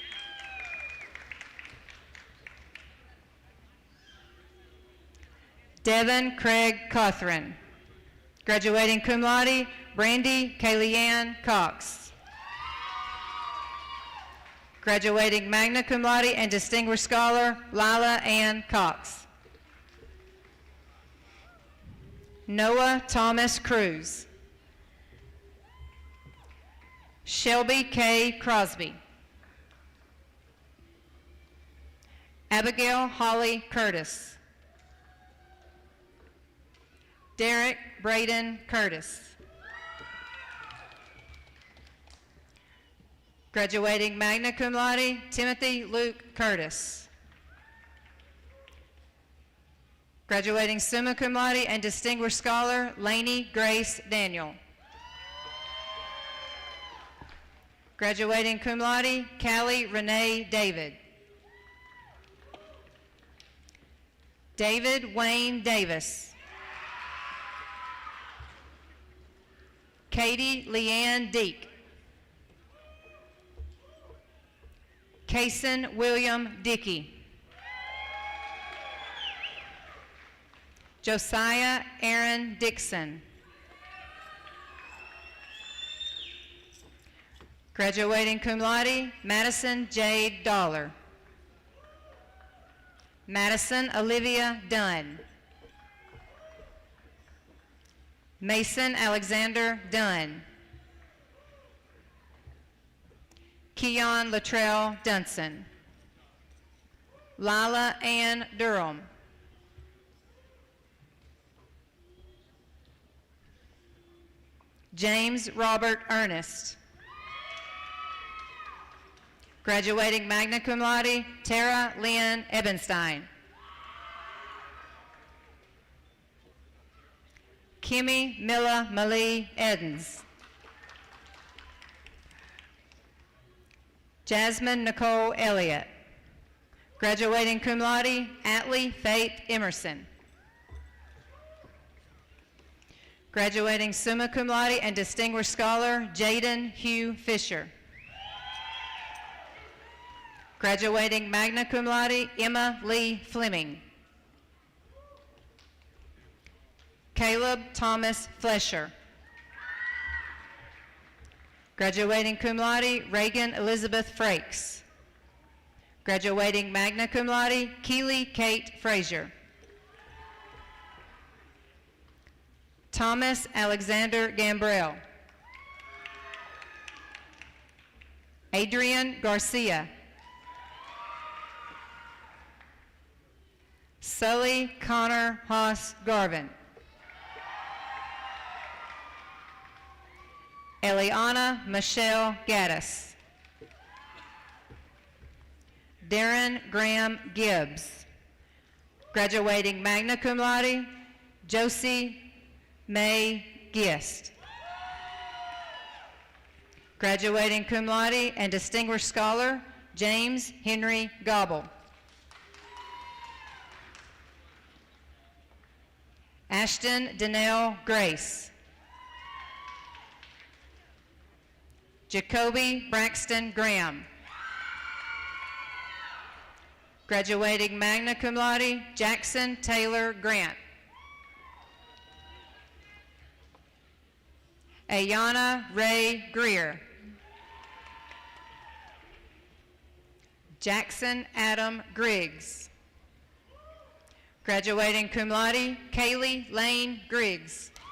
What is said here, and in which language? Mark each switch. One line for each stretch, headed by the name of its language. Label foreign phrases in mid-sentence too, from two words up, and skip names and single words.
English: Devin Craig Cothran. Graduating
Latin: cum laude,
English: Brandy Kayleanne Cox. Graduating
Latin: magna cum laude
English: and distinguished scholar, Lila Ann Cox. Noah Thomas Cruz. Shelby K. Crosby. Abigail Holly Curtis. Derek Braden Curtis. Graduating
Latin: magna cum laude,
English: Timothy Luke Curtis. Graduating
Latin: summa cum laude
English: and distinguished scholar, Lainey Grace Daniel. Graduating
Latin: cum laude,
English: Callie Renee David. David Wayne Davis. Katie Leanne Deek. Kason William Dickey. Josiah Aaron Dixon. Graduating
Latin: cum laude,
English: Madison Jade Dollar. Madison Olivia Dunn. Mason Alexander Dunn. Keon Latrell Dunson. Lila Ann Durham. James Robert Ernest. Graduating
Latin: magna cum laude,
English: Tara Lynn Ebenstein. Kimmy Milla Malie Edens. Jasmine Nicole Elliott. Graduating
Latin: cum laude,
English: Atlee Faith Emerson. Graduating
Latin: summa cum laude
English: and distinguished scholar, Jaden Hugh Fisher. Graduating
Latin: magna cum laude,
English: Emma Lee Fleming. Caleb Thomas Flesher. Graduating
Latin: cum laude,
English: Reagan Elizabeth Frakes. Graduating
Latin: magna cum laude,
English: Keely Kate Frazier. Thomas Alexander Gambrell. Adrian Garcia. Sully Connor Haas Garvin. Eliana Michelle Gaddis. Darren Graham Gibbs. Graduating
Latin: magna cum laude,
English: Josie May Gist. Graduating
Latin: cum laude
English: and distinguished scholar, James Henry Gobble. Ashton Danelle Grace. Jacoby Braxton Graham. Graduating
Latin: magna cum laude,
English: Jackson Taylor Grant. Ayana Ray Greer. Jackson Adam Griggs. Graduating
Latin: cum laude,
English: Kaylee Lane Griggs.